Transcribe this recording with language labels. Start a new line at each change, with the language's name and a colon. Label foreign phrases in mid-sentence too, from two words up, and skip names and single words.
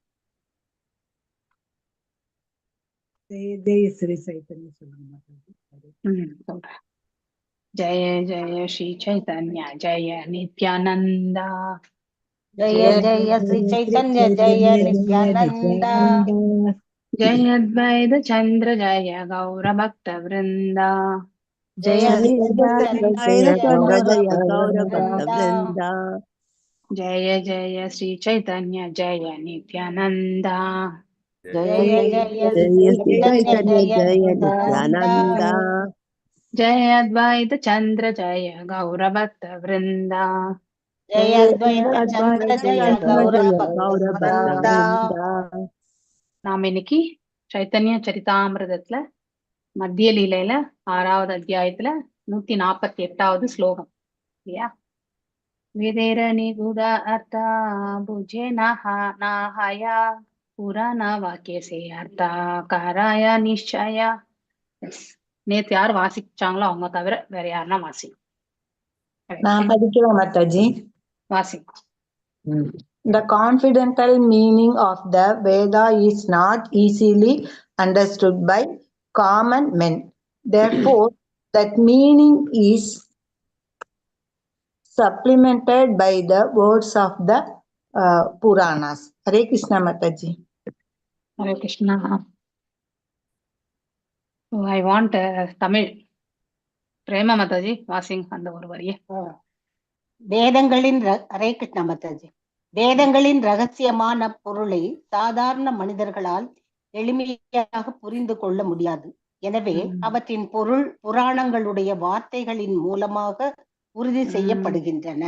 Sanskrit: जय श्री चैतन्य
Tamil: சொல்றேன்.
Sanskrit: जय जय श्री चैतन्य जय नित्यानंद. जय जय श्री चैतन्य जय नित्यानंद. जय अद्वैत चंद्र जय गौर भक्त वृंदा. जय जय जय श्री चैतन्य जय नित्यानंद. जय जय श्री चैतन्य जय नित्यानंद. जय अद्वैत चंद्र जय गौर भक्त वृंदा. जय अद्वैत चंद्र जय गौर भक्त.
Tamil: நாம் இன்னைக்கு சைத்தன்ய சரிதாமிரதத்துல மத்திய லீலையில 6வது அத்தியாயத்துல 148வது ஸ்லோகம் இல்லையா?
Bangla: বেদের নিগূঢ় অর্থ বুঝে নাহয় পুরাণ বাক্যসে অর্থ করায় নিশ্চয়.
Tamil: நேத்து யார் வாசிச்சாங்களோ அவங்க தவிர வேற யாருன்னா நான் படிக்கிறேன் மாதாஜி. வாசிங்க.
English: The confidential meaning of the Veda is not easily understood by common men. Therefore, that meaning is supplemented by the words of the Puranas. Hare Krishna Mataji. Hare Krishna. I want Tamil.
Tamil: பிரேமா மாதாஜி வாசிங் அந்த ஒரு வரியை. வேதங்களின் ஹரே கிருஷ்ணா மாதாஜி. வேதங்களின் ரகசியமான பொருளை சாதாரண மனிதர்களால் எளிமையாக புரிந்து கொள்ள முடியாது. எனவே அவற்றின் பொருள் புராணங்களுடைய வார்த்தைகளின் மூலமாக உறுதி செய்யப்படுகின்றன.